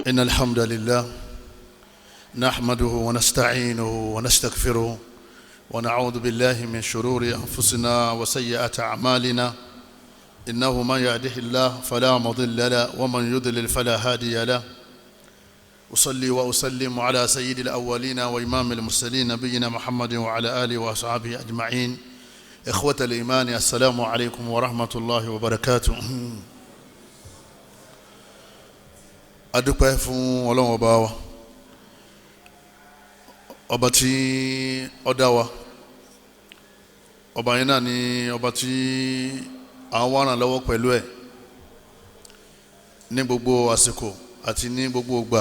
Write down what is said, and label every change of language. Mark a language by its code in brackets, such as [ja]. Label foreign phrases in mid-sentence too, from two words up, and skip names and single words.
[ar] إن الحمد لله نحمده ونستعينه ونستغفره ونعوذ بالله من شرور أنفسنا وسيئات أعمالنا إنه من يهده الله فلا مضل له ومن يضلل فلا هادي له. أصلي وأسلم على سيد الأولين وإمام المرسلين نبينا محمد وعلى آله وأصحابه أجمعين. إخوة الإيمان السلام عليكم ورحمة الله وبركاته. [yo] adúpẹ́ fún Ọlọ́run ọba wa, ọba tí ó dá wa, ọba yẹn náà ni ọba tí àwọn ràn lọ́wọ́ pẹ̀lú ẹ̀ ní gbogbo àsìkò àti ní gbogbo ìgbà.